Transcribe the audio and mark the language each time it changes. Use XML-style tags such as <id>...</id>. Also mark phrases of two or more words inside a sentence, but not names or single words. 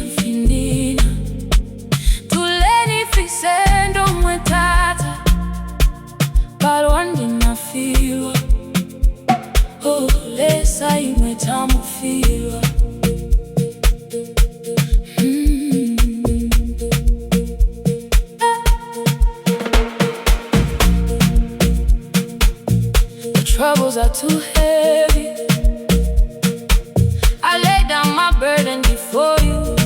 <bem>finina tuleni fisendo mwetata balwandi nafirwa oh Lesa imwetamufirwa</bem> <en>Troubles are too heavy. I lay down my burden before you.</en>